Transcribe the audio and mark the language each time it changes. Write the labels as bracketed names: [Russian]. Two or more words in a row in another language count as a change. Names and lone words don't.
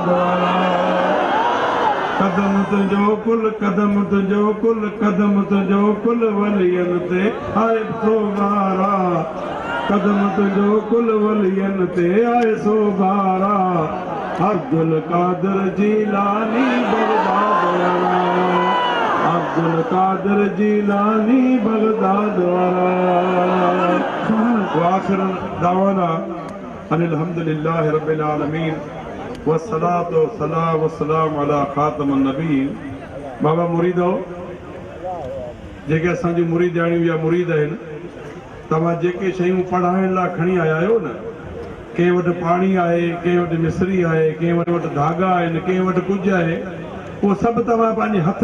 [Sindhi] वारा कदम तुंहिंजो कुल कदम तुंहिंजो कुल कदम तुंहिंजो कुल वलियन ते आए सो भारा कदम तुंहिंजो कुल वलियन ते आए सो भारा अब्दुल कादिर जीलानी बगदाद वारा अब्दुल कादिर जीलानी बगदाद वारा [Arabic] آخر دعوانا أن الحمد لله رب العالمين والصلاة والسلام على خاتم النبيين [Sindhi] बाबा मुरीदो जेके असांजी मुरीदाणियूं या मुरीद आहिनि तव्हां जेके शयूं पढ़ाइण लाइ खणी आया आहियो न कंहिं वटि पाणी आहे कंहिं वटि मिस्री आहे कंहिं वटि धागा आहिनि कंहिं वटि कुझु आहे उहो सभु तव्हां पंहिंजे हथ